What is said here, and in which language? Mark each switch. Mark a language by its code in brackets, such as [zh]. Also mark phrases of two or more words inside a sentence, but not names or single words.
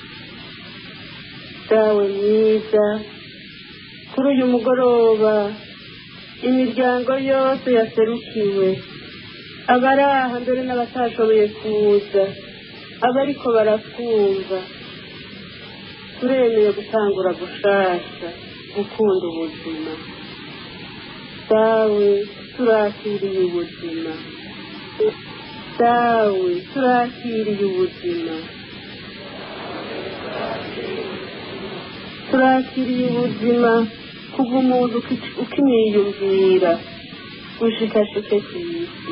[rn] Dawe mwiza, kuri uyu mugoroba imiryango yose yaserukiwe, abari aha mbere n'abatashoboye kuza, abariko baratwumva, turemeye gutangura gushasha gukunda ubuzima. Dawe turakiriye ubuzima, dawe turakiriye ubuzima, turakiriye ubuzima kuva umuntu ukimwiyumvira gushikashike ku isi.